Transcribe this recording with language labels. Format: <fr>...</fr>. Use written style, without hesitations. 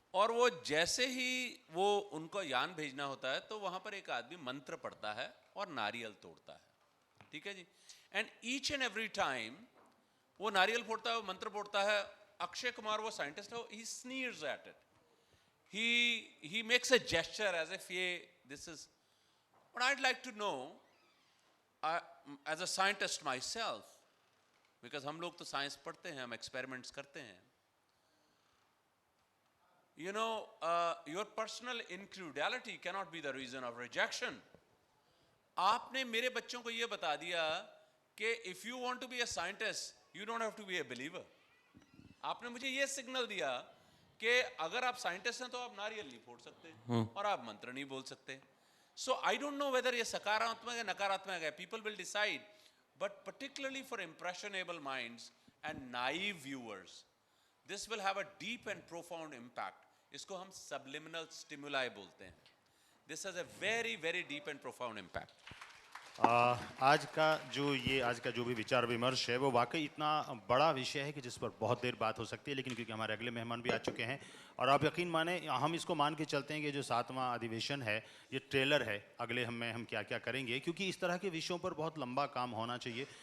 <hi>और वो जैसे ही वो उनको यान भेजना होता है तो वहां पर एक आदमी मंत्र पढ़ता है और नारियल तोड़ता है. ठीक है जी.</hi> <en>and each and every time</en> <hi>वो नारियल फोड़ता है, वो मंत्र फोड़ता है, अक्षय कुमार वो साइंटिस्ट है,</hi> <en>He sneers at it, he makes a gesture as if this is. But I'd like to know, as a scientist myself, because</en> <hi>हम लोग तो साइंस पढ़ते हैं, हम एक्सपेरिमेंट्स करते हैं,</hi> <en>you know, your personal incredulity cannot be the reason of rejection.</en> <hi>आपने मेरे बच्चों को ये बता दिया कि</hi> <en>if you want to be a scientist, you don't have to be a believer.</en> <hi>आपने मुझे ये सिग्नल दिया कि अगर आप साइंटिस्ट हैं तो आप नारियल नहीं फोड़ सकते और आप मंत्र नहीं बोल सकते.</hi> <en>So I don't know whether</en> <hi>ये सकारात्मक है नकारात्मक है,</hi> <en>people will decide, but particularly for impressionable minds and naive viewers, this will have a deep and profound impact.</en> <hi>इसको हम subliminal stimuli बोलते हैं.</hi> <en>This has a very very deep and profound impact.</en> <hi>आज का जो भी विचार विमर्श है वो वाकई इतना बड़ा विषय है कि जिस पर बहुत देर बात हो सकती है, लेकिन क्योंकि हमारे अगले मेहमान भी आ चुके हैं और आप यकीन माने हम इसको मान के चलते हैं कि जो 7वां अधिवेशन है ये ट्रेलर है, अगले हम क्या क्या करेंगे, क्योंकि इस तरह के विषयों पर बहुत लंबा काम होना चाहिए.</hi>